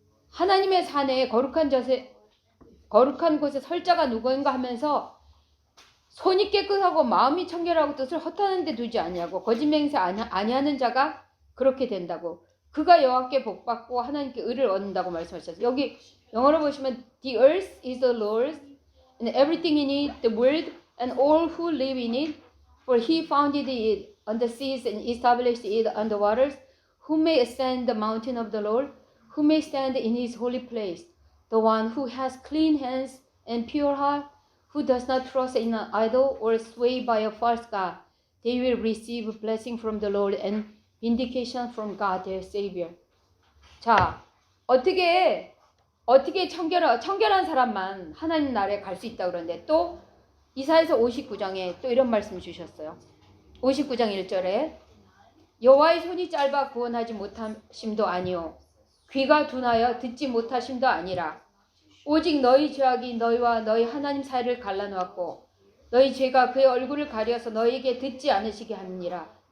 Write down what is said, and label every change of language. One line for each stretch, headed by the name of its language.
Korean: 하나님의 산에 거룩한 곳에 설 자가 누구인가 하면서 손이 깨끗하고 마음이 청결하고 뜻을 허탄한 데 두지 아니하고 거짓 맹세 아니하는 자가 그렇게 된다고. 그가 여호와께 복받고 하나님께 의를 얻는다고 말씀하셨어요. 여기 영어로 보시면
English: The earth is the Lord's and everything in it, the world and all who live in it. For he founded it on the seas and established it on the waters. Who may ascend the mountain of the Lord? Who may stand in his holy place? The one who has clean hands and pure heart, who does not trust in an idol or sway by a false god. They will receive blessing from the Lord and vindication from God their Savior.
Korean: 자, 어떻게 청결한 사람만 하나님 나라에 갈 수 있다고 그러는데 또 이사야서 59장에 또 이런 말씀 주셨어요. 59장 1절에 여호와의 손이 짧아 구원하지 못하심도 아니요 귀가 둔하여 듣지 못하심도 아니라 오직 너희 죄악이 너희와 너희 하나님 사이를 갈라놓았고 너희 죄가 그의 얼굴을 가려서 너희에게 듣지 않으시게 함이니라.